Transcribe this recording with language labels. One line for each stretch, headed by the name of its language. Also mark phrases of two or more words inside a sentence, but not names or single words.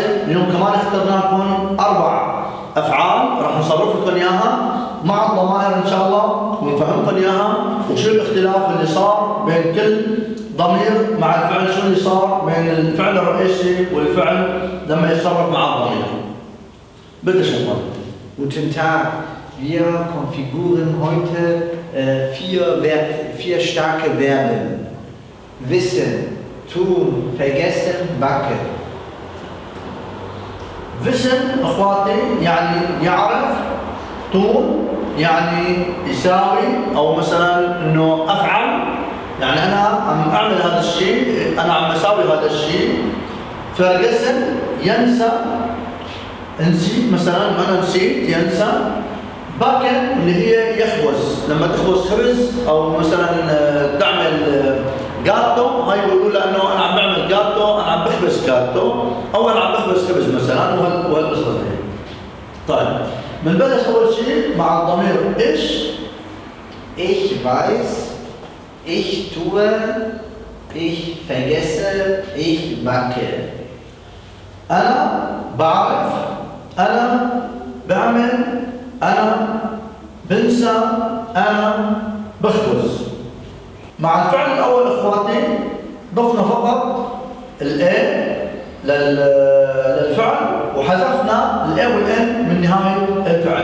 Arabic: اليوم كمان اخترنا لكم 4 افعال راح نصرف لكم اياها مع الضمائر ان شاء الله، ونفهمكم اياها وشو الاختلاف اللي صار بين كل ضمير مع الفعل، شو اللي صار بين الفعل الرئيسي والفعل لما يتصرف مع الضمير. بدأ شغل.
German: Guten Tag, wir konfigurieren heute 4 starke Verben. Wissen, tun, vergessen, backen.
Arabic: Wissen اخواتي يعني يعرف، تون يعني يساوي او مثلا انه افعل، يعني انا عم اعمل هذا الشيء، انا عم اساوي هذا الشيء. vergessen ينسى، نسيت مثلا، انا نسيت ينسى. باكن اللي هي يخبز، لما تخبز خبز او مثلا تعمل جاتو، هاي بيقولوا لانه انا عم بعمل جاتو، انا عم بخبز جاتو او انا عم بخبز خبز مثلا، وهالقصص هي. طيب بنبلش اول شيء مع الضمير ايش.
German: Ich weiß, ich tue, ich vergesse, ich backe.
Arabic: انا بعرف، انا بعمل، انا بنسى، انا بخبز. مع الفعل الاول اخواتي ضفنا فقط الاي للفعل وحذفنا الاي والان من نهايه الفعل.